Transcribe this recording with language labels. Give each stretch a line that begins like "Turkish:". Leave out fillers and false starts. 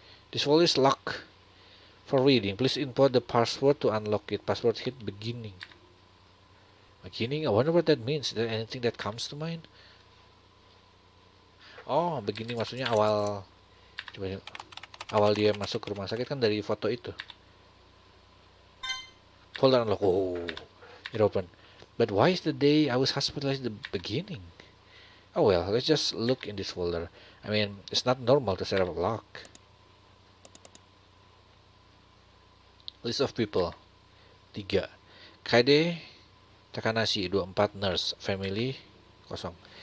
English: This wall is locked for reading. Please input the password to unlock it. Password hit beginning. Beginning? I wonder what that means. Is there anything that comes to mind?
Indonesian: Oh, beginning maksudnya awal. Coba. Awal dia masuk ke rumah sakit kan dari foto itu.
English: Folder unlock. Oh, it open. But why is the day I was hospitalized the beginning? Oh well, let's just look in this folder. I mean, it's not normal to set up a lock. List of people 3. KD Takanashi 24 nurse family kosong.